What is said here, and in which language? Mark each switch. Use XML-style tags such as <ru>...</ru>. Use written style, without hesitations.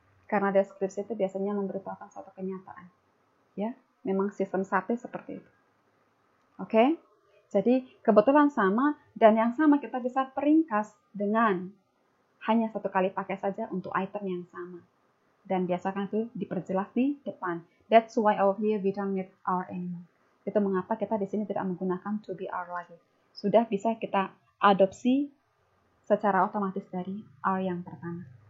<id>Karena deskripsi itu biasanya memberitahukan suatu kenyataan. Ya, memang sistem sate seperti itu. Oke? Jadi kebetulan sama, dan yang sama kita bisa peringkas dengan hanya satu kali pakai saja untuk item yang sama. Dan biasakan itu diperjelas di depan.</id> <en>That's why over here we don't need R anymore.</en> <id>Itu mengapa kita di sini tidak menggunakan to be R lagi. Sudah bisa kita adopsi secara otomatis dari R yang pertama.</id>